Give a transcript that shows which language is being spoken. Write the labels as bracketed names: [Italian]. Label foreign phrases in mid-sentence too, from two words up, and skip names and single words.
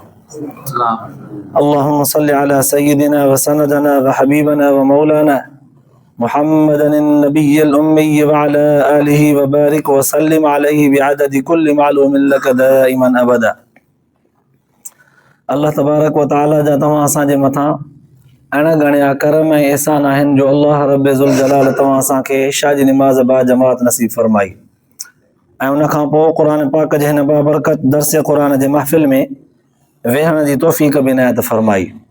[Arabic] اللهم صل على سيدنا وسندنا وحبيبنا ومولانا محمد النبي الأمي وعلى آله وبارك وسلم عليه بعدد كل معلوم لك دائما أبدا. [Sindhi] अल्लाह [Arabic] تبارك وتعالى [Sindhi] जा तव्हां असांजे मथां अणगणिया करम ऐं एहसान आहिनि जो अल्लाह [Arabic] رب ذو الجلال [Sindhi] तव्हां असांखे इशा जी निमाज़ बा जमात नसीब फरमाई ऐं उनखां पोइ क़ुर पाक जे हिन बाबरकत दर्स क़ुर जे महफ़िल में वेहण जी तौफ़ीक़ बि इनायत फरमाई।